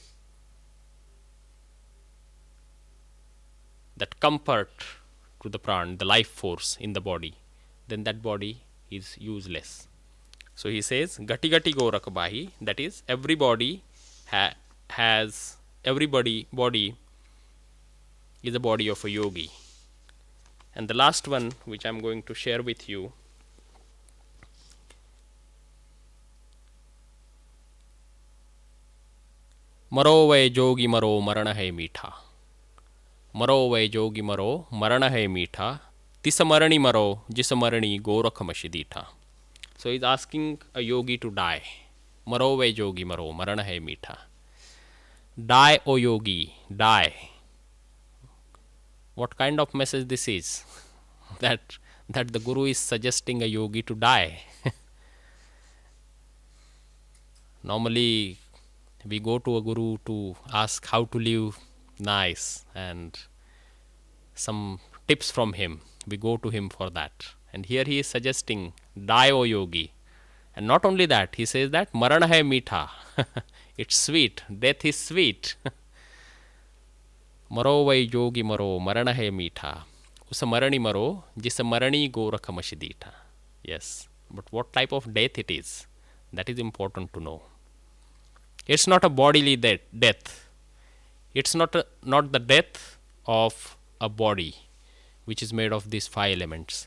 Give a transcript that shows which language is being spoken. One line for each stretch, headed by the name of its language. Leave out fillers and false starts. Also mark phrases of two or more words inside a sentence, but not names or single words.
English: That that comfort to the pran, the life force in the body, then that body is useless. So he says,
Hindi: गति गति गोरख बही,
English: that is, everybody has, everybody body is the body of a yogi. And the last one, which I am going to share with you,
Hindi: मरो वै जोगी मरो मरना है मीठा. मरो वै जोगी मरो मरना है मीठा. तिस मरनी मरो जिस मरनी गोरख मशिदिठा.
English: So he is asking a yogi to die.
Hindi: मरो वै जोगी मरो मरना है मीठा.
English: Die, O yogi, die. What kind of message this is? that the Guru is suggesting a yogi to die. Normally, we go to a Guru to ask how to live nice and some tips from him. We go to him for that. And here he is suggesting, die, O yogi. And not only that, he says that
Hindi: मरना है मीठा.
English: It's sweet. Death is sweet.
Hindi: मरो वै जोगी मरो मरना है मीठा. उस मरनी मरो जिस मरनी गोरख मशिदिठा.
English: Yes. But what type of death it is, that is important to know. It's not a bodily death. It's not the death of a body which is made of these 5 elements.